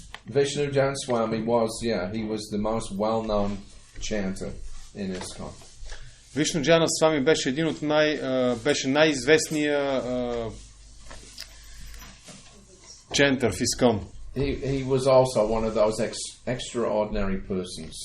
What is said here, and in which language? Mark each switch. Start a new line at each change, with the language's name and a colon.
English: Vishnujana Swami was, he was the most well-known chanter in ISKCON.
Bulgarian: Вишнуджана Свами беше един от беше най-известния чентър в ИСКОН.
English: He was also one of those extraordinary persons.